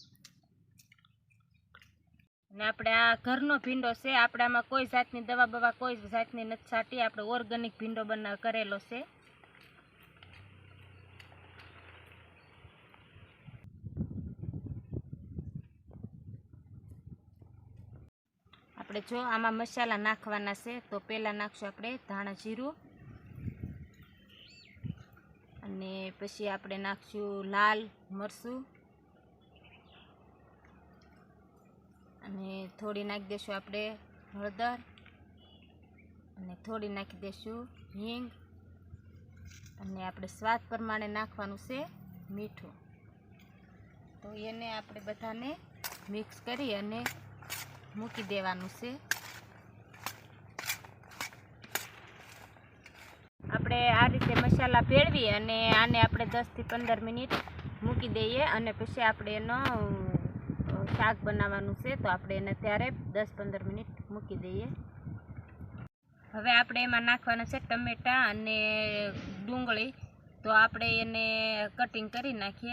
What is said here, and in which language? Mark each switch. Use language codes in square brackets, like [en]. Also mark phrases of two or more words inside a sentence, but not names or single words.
[gu] ને આપણે આ ઘરનો ભીંડો છે, આપણામાં કોઈ જાતની દવા બવા કોઈ જાતની નથી છાંટી, આપણે ઓર્ગેનિક ભીંડો બનાવ કરેલો છે। આપણે જો આમાં મસાલા નાખવાના છે તો પહેલા નાખશું આપણે ધાણા જીરું અને પછી આપણે નાખશું લાલ મરચું અને થોડી નાખી દેશું આપણે હળદર અને થોડી નાખી દેશું હીંગ અને આપણે સ્વાદ પ્રમાણે નાખવાનું છે મીઠું। તો એને આપણે બધાને મિક્સ કરી અને મૂકી દેવાનું છે। આપણે આ રીતે મસાલા ભેળવી અને આને આપણે 10 થી 15 મિનિટ મૂકી દઈએ અને પછી આપણે એનો શાક બનાવવાનું છે। તો આપણે એને ત્યારે 10-15 મિનિટ મૂકી દઈએ। હવે આપણે એમાં નાખવાના છે ટમેટા અને ડુંગળી। તો આપણે એને કટિંગ કરી નાખીએ।